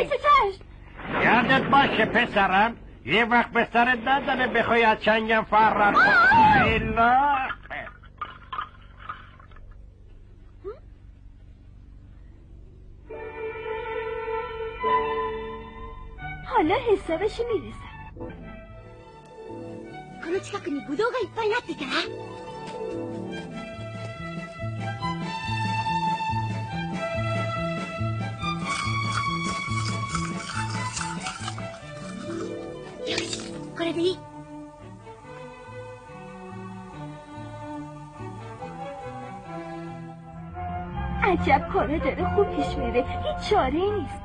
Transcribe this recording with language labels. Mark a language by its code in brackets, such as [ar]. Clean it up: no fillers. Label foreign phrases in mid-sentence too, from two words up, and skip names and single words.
[fa] یادت باشه پسرم، یه وقت به سرت نداره بخوای از چنگم فرار کنی. حالا حسابش میرسم. [ja] この近くにブドウがいっぱいなっていたらよし、これでいい。 [fa] عجب کاره داره خوب پیش میره، هیچ چاره ای نیست.